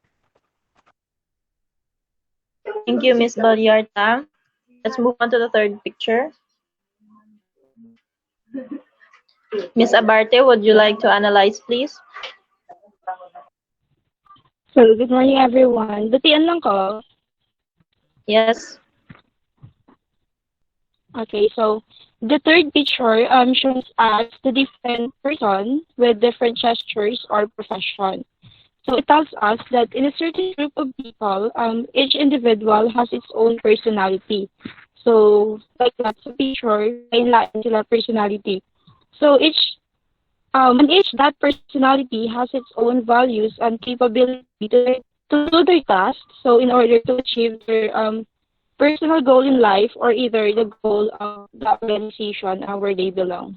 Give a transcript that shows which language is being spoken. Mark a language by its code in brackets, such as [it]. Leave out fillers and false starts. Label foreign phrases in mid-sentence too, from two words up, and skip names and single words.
[en] Thank you, Ms. Balyarta. Let's move on to the third picture. Ms. Abarte, would you like to analyze, please? So, good morning everyone. [hil] Batian lang ko. [en] Yes. Okay, so the third picture shows us the different person with different gestures or profession. So it tells us that in a certain group of people, each individual has its own personality. So like that sa picture, [hil] lain-lain sila [en] personality. So and each that personality has its own values and capability to do their task. So in order to achieve their personal goal in life or either the goal of the organization where they belong.